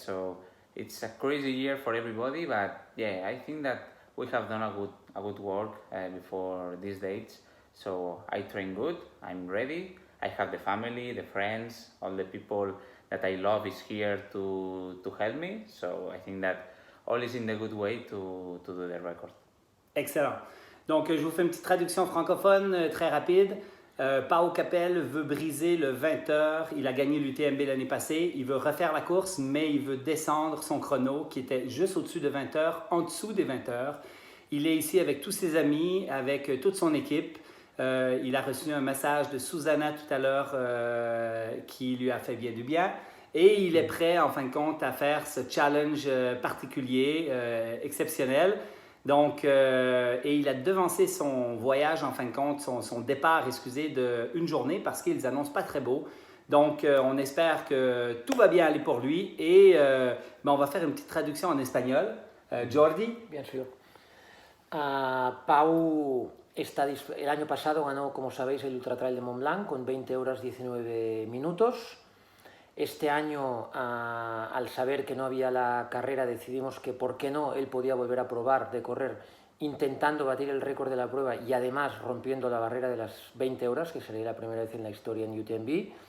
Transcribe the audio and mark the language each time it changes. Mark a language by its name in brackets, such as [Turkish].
[English] So it's a crazy year for everybody. But yeah, I think that we have done a good work before these dates. So I train good, I'm ready. I have the family, the friends, all the people that I love is here to help me. So I think that all is in the good way to do the record. Excellent. [French] Donc, je vous fais une petite traduction francophone très rapide. Pao Capel veut briser le 20 heures. Il a gagné l'UTMB l'année passée. Il veut refaire la course, mais il veut descendre son chrono qui était juste au-dessus de 20 heures, en dessous des 20 heures. Il est ici avec tous ses amis, avec toute son équipe. Il a reçu un message de Susanna tout à l'heure qui lui a fait bien du bien. Et il est prêt, en fin de compte, à faire ce challenge particulier, exceptionnel. Donc, et il a devancé son voyage, en fin de compte, son départ, excusez, d'une journée parce qu'ils annoncent pas très beau. Donc, on espère que tout va bien aller pour lui. Et on va faire une petite traduction en espagnol. Jordi? Bien sûr. [Spanish] Pau el año pasado ganó, como sabéis, el Ultra Trail de Mont Blanc con 20 horas 19 minutos. Este año, al saber que no había la carrera, decidimos que por qué no, él podía volver a probar de correr intentando batir el récord de la prueba y además rompiendo la barrera de las 20 horas, que sería la primera vez en la historia en UTMB.